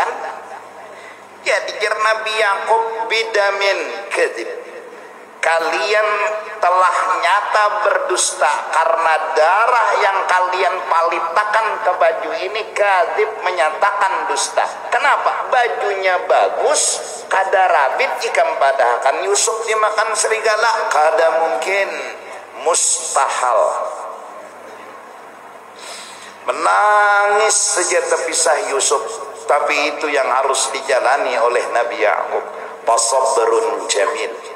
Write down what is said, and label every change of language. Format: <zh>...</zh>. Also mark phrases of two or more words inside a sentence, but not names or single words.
<id>Jadi Nabi Yakub</id> <ar>بدم كذب.</ar> <id>Kalian telah nyata berdusta karena darah yang kalian palitakan ke baju ini. Kadzib menyatakan dusta.</id> <bjn>Kenapa? Bajunya bagus, kada rabit, jika padahkan Yusuf dimakan serigala, kada mungkin, mustahil.</bjn> <id>Menangis sejak terpisah Yusuf, tapi itu yang harus dijalani oleh Nabi Yakub.</id> <ar>فصبر جميل.</ar>